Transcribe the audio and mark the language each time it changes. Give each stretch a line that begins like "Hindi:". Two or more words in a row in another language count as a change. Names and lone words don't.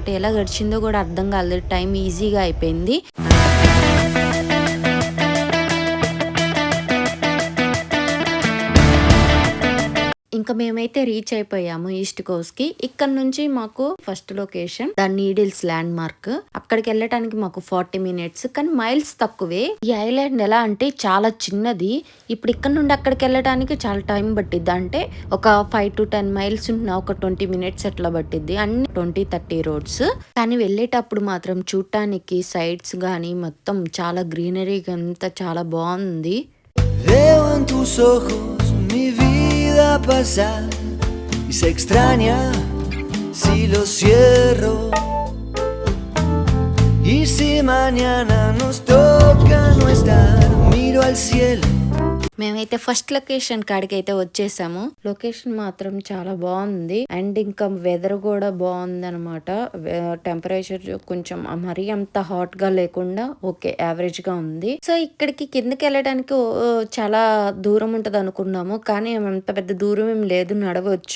Telugu: ఎలా గడిచిందో కూడా అర్థం కాలేదు. టైం ఈజీగా అయిపోయింది. ఇంకా మేమైతే రీచ్ అయిపోయాము ఈస్ట్ కోస్ట్ కి. ఇక్కడ నుంచి మాకు
English: first location The Needles landmark.
Telugu: అక్కడికి వెళ్ళటానికి మాకు 40 minutes, కానీ మైల్స్ తక్కువే. ఈ ఐలాండ్ ఎలా అంటే చాలా చిన్నది. ఇప్పుడు ఇక్కడ నుండి అక్కడికి వెళ్ళటానికి చాలా టైం పట్టిద్ది. అంటే ఒక 5 to 10 miles ఉన్న ఒక 20 minutes అట్లా పట్టిద్ది. అన్ని 20-30 roads. కానీ వెళ్ళేటప్పుడు మాత్రం చూడటానికి సైడ్స్ గానీ మొత్తం చాలా గ్రీనరీ అంతా చాలా బాగుంది.
Spanish: Pasar y se extraña si lo cierro y si mañana nos toca no estar, miro al cielo.
Telugu: మేమైతే
English: first location
Telugu: కాడికి అయితే వచ్చేసాము. లొకేషన్ మాత్రం చాలా బాగుంది. అండ్ ఇంకా వెదర్ కూడా బాగుంది అనమాట. టెంపరేచర్ కొంచెం మరీ అంత హాట్ గా లేకుండా
English: okay, average
Telugu: గా ఉంది. సో ఇక్కడికి కిందకి వెళ్ళడానికి చాలా దూరం ఉంటది అనుకున్నాము, కానీ అంత పెద్ద దూరం ఏం లేదు, నడవచ్చు.